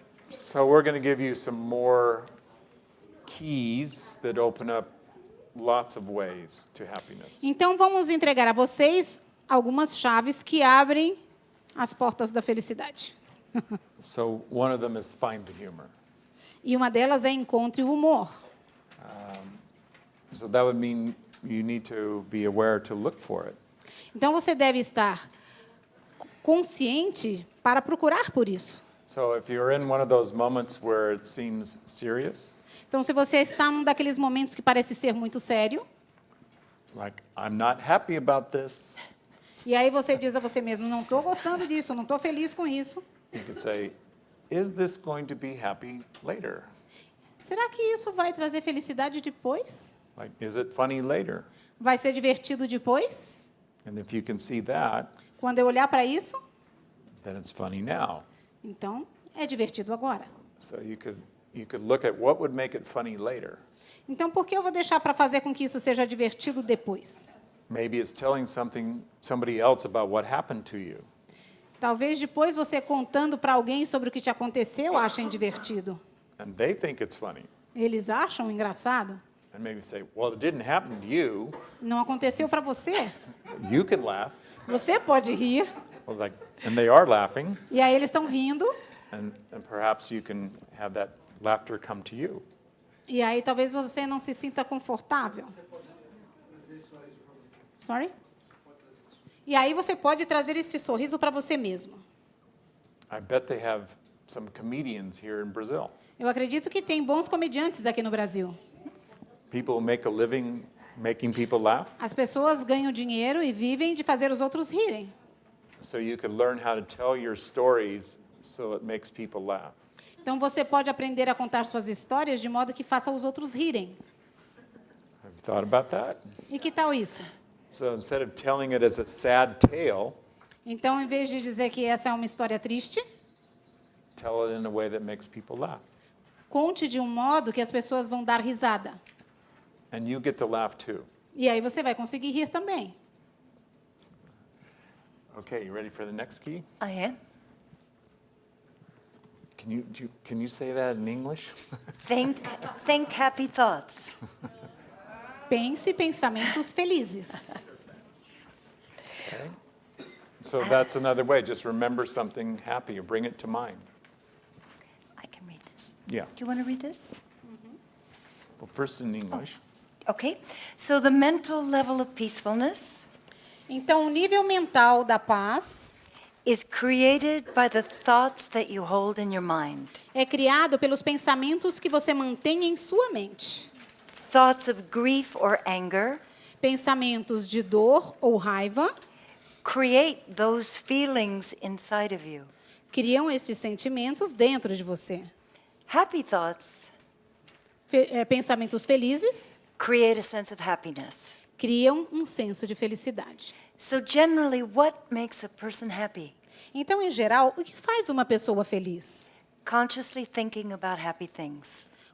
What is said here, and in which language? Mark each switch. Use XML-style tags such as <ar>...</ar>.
<en>So we're going to give you some more keys that open up lots of ways to happiness.</en> <pt>Então vamos entregar a vocês algumas chaves que abrem as portas da felicidade.</pt> <en>So one of them is find the humor.</en> <pt>E uma delas é encontre o humor.</pt> <en>So that would mean you need to be aware to look for it.</en> <pt>Então você deve estar consciente para procurar por isso.</pt> <en>So if you're in one of those moments where it seems serious,</en> <pt>Então se você está num daqueles momentos que parece ser muito sério,</pt> <en>like I'm not happy about this,</en> <pt>e aí você diz a você mesmo, não estou gostando disso, não estou feliz com isso.</pt> <en>you could say, is this going to be happy later?</en> <pt>Será que isso vai trazer felicidade depois?</pt> <en>Like, is it funny later?</en> <pt>Vai ser divertido depois?</pt> <en>And if you can see that,</en> <pt>Quando eu olhar para isso,</pt> <en>then it's funny now.</en> <pt>então é divertido agora.</pt> <en>So you could look at what would make it funny later.</en> <pt>Então por que eu vou deixar para fazer com que isso seja divertido depois?</pt> <en>Maybe it's telling somebody else about what happened to you.</en> <pt>Talvez depois você contando para alguém sobre o que te aconteceu achem divertido.</pt> <en>And they think it's funny.</en> <pt>Eles acham engraçado.</pt> <en>And maybe say, well, it didn't happen to you.</en> <pt>Não aconteceu para você.</pt> <en>You can laugh.</en> <pt>Você pode rir.</pt> <en>Well, like, and they are laughing.</en> <pt>E aí eles estão rindo.</pt> <en>And perhaps you can have that laughter come to you.</en> <pt>E aí talvez você não se sinta confortável.</pt> <en>Sorry?</en> <pt>E aí você pode trazer esse sorriso para você mesmo.</pt> <en>I bet they have some comedians here in Brazil.</en> <pt>Eu acredito que tem bons comediantes aqui no Brasil.</pt> <en>People make a living making people laugh.</en> <pt>As pessoas ganham dinheiro e vivem de fazer os outros rirem.</pt> <en>So you could learn how to tell your stories so it makes people laugh.</en> <pt>Então você pode aprender a contar suas histórias de modo que faça os outros rirem.</pt> <en>Have you thought about that?</en> <pt>E que tal isso?</pt> <en>So instead of telling it as a sad tale,</en> <pt>Então, em vez de dizer que essa é uma história triste,</pt> <en>tell it in a way that makes people laugh.</en> <pt>conte de um modo que as pessoas vão dar risada.</pt> <en>And you get to laugh too.</en> <pt>E aí você vai conseguir rir também.</pt> <en>Okay, you ready for the next key? I am. Can you say that in English? Think happy thoughts.</en> <pt>Pense pensamentos felizes.</pt> <en>Okay. So that's another way. Just remember something happy or bring it to mind. I can read this. Yeah. Do you want to read this? Well, first in English. Okay. So the mental level of peacefulness</en> <pt>Então, o nível mental da paz</pt> <en>is created by the thoughts that you hold in your mind.</en> <pt>é criado pelos pensamentos que você mantém em sua mente.</pt> <en>Thoughts of grief or anger</en> <pt>Pensamentos de dor ou raiva</pt> <en>create those feelings inside of you.</en> <pt>criam esses sentimentos dentro de você.</pt> <en>Happy thoughts</en> <pt>Pensamentos felizes</pt> <en>create a sense of happiness.</en> <pt>criam um senso de felicidade.</pt> <en>So generally, what makes a person happy?</en> <pt>Então, em geral, o que faz uma pessoa feliz?</pt> <en>Consciously thinking about happy things.</en>